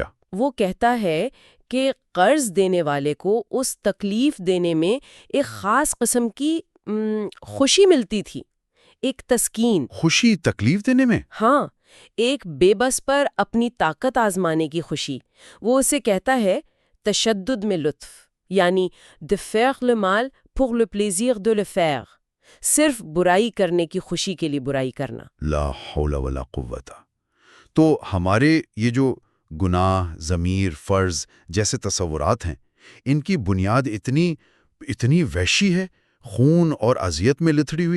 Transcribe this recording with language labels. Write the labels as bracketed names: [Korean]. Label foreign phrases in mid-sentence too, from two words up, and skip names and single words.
[Urdu] وہ کہتا ہے کہ قرض دینے والے کو اس تکلیف دینے میں ایک خاص قسم کی خوشی ملتی تھی، ایک تسکین۔ خوشی تکلیف دینے میں؟ ہاں، ایک بے بس پر اپنی طاقت آزمانے کی خوشی۔ وہ اسے کہتا ہے تشدد میں لطف، یعنی [French] de faire le mal pour le plaisir de le faire، [Urdu] صرف برائی کرنے کی خوشی کے لیے برائی کرنا۔ [Arabic] لا حول ولا قوت۔ [Urdu] تو ہمارے یہ جو گناہ، ضمیر، فرض جیسے تصورات ہیں، ان کی بنیاد اتنی وحشی ہے، خون اور اذیت میں لتھڑی ہوئی۔